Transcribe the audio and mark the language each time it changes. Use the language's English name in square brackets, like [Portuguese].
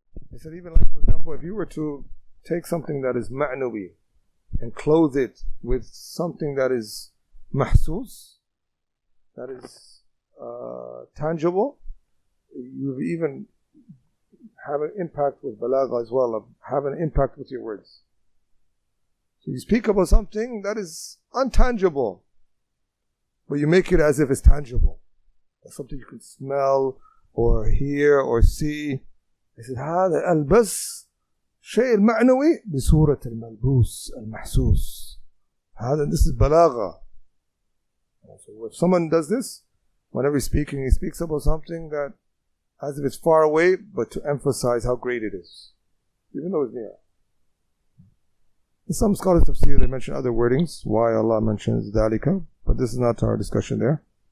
[English] They said even like, for example, if you were to take something that is ma'nawi and clothe it with something that is mahsus, that is tangible, you even have an impact with balagha as well, have an impact with your words. So you speak about something that is untangible, but you make it as if it's tangible. That's something you can smell or hear or see. [Arabic] He said هذا البس شيء المعنوي بصورة الملبوس المحسوس. [English] This is balagha. So if someone does this, whenever he's speaking, he speaks about something that as if it's far away, but to emphasize how great it is, even though it's near. In some scholars of tafsir, they mention other wordings, why Allah mentions dhalika, but this is not our discussion there.